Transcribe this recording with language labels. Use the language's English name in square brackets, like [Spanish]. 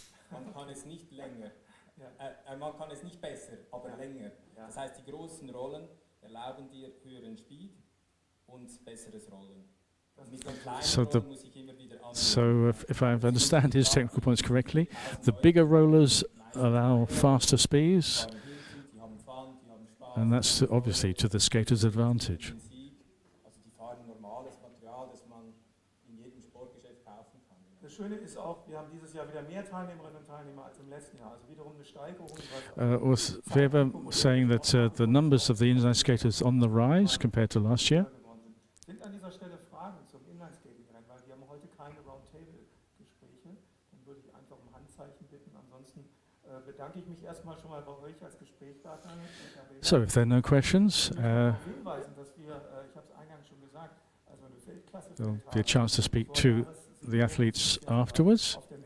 [German] Man kann es nicht länger, man kann es nicht besser, aber länger. Das heißt, die großen Rollen erlauben dir höheren Speed und besseres Rollen. Mit den kleinen Rollen muss ich immer wieder [English] So if I understand his technical points correctly, the bigger rollers allow faster speeds, and that's obviously to the skater's advantage. [German] Das Schöne ist auch, wir haben dieses Jahr wieder mehr Teilnehmerinnen und Teilnehmer als im letzten Jahr, also wiederum eine Steigerung. [English] Was Weber saying that the numbers of the inline skaters on the rise compared to last year? [German] Sind an dieser Stelle Fragen zum Inline-Skating-Rennen, weil wir haben heute keine Roundtable-Gespräche. Dann würde ich einfach um Handzeichen bitten. Ansonsten bedanke ich mich erstmal schon mal bei euch als Gesprächspartner. [English] So if there are no questions, [German] hinweisen, dass wir, ich habe es eingangs schon gesagt, also eine Weltklasse [English] there'll be a chance to speak to the athletes afterwards.